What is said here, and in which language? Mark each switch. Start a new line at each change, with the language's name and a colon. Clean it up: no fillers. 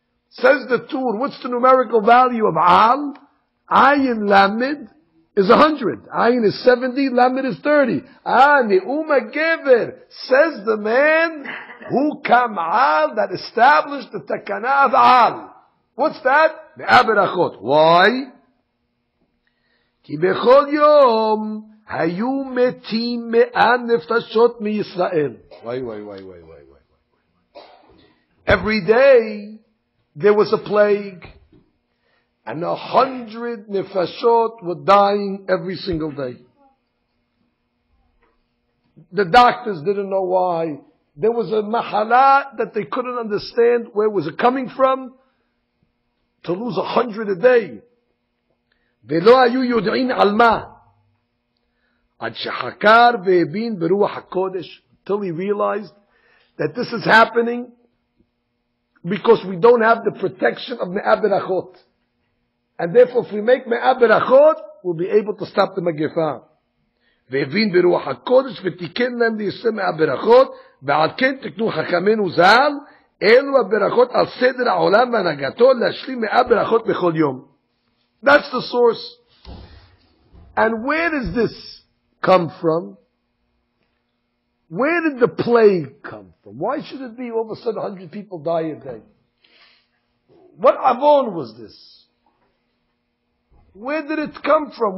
English: Says the Tur, what's the numerical value of al? Ayin Lamed is 100. Ayin is 70, Lamed is 30. Ne'um hagevet, says the man who kam'al, that established the takana of al. What's that? Me'ah berachot. Why?
Hebrew: כי בכל יום היו מתים 100 נפשות מישראל.
English: Why. Every day there was a plague, and 100 nefashot were dying every single day. The doctors didn't know why. There was a mahala that they couldn't understand where was it coming from. To lose 100 a day.
Hebrew: ולא היו יודעים על מה. Ad shehakar ve'ebin beruach hakodesh,
English: until he realized that this is happening because we don't have the protection of me'ah berachot. And therefore, if we make me'ah berachot, we'll be able to stop the Magifah.
Hebrew: והבין ברוח הקודש ותיקן להם ליישם מהברכות ועל כן תקנו חכמינו ז"ל אלו הברכות על סדר העולם והנהגתו להשלים 100 ברכות בכל יום.
English: That's the source. And where does this come from? Where did the plague come from? Why should it be all of a sudden 100 people die a day? What avon was this? Where did it come from?